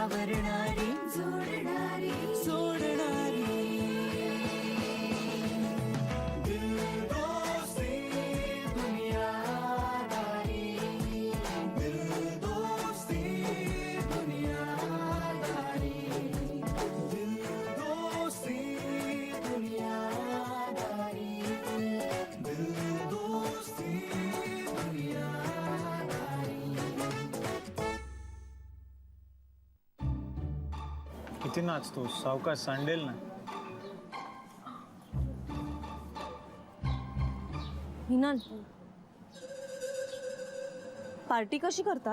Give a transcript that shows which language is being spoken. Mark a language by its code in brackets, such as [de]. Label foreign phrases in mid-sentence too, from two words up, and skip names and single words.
[mr] करणारी जोडणारी सोडणारी दिल दोस्ती दुनियादारी दिल दोस्ती दुनियादारी दिल दोस्ती दुनियादारी दिल दोस्ती दुनियादारी. किती नाचतो सावकाश सांडेल ना. हिना पार्टी कशी करतात?